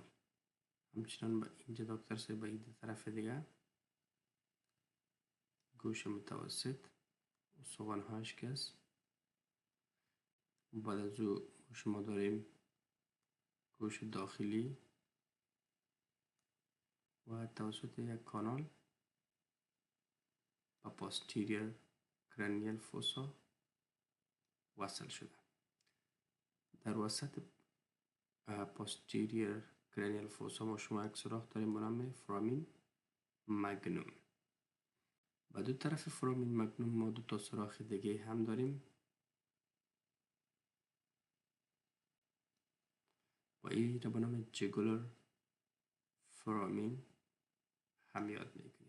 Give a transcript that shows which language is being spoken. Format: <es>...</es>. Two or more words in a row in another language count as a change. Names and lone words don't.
<fa>همچنان اینجا دکتر صاحب به طرف دیگه گوش متوسط استخوان‌هاش که است. بعد از او شما داریم گوش داخلی و توسط یک کانال با</fa> <en>posterior cranial fossa</en> <fa>وصل شده. در وسط</fa> <en>posterior cranial fossa</en> <fa>ما شما یک سوراخ داریم به نام</fa> <la>foramen magnum.</la> <fa>و دو طرف فرامین مگنوم ما دو تا سوراخ دیگه هم داریم و این را به نام</fa> <en>jugular foramen</en> <fa>هم یاد میکنیم.</fa>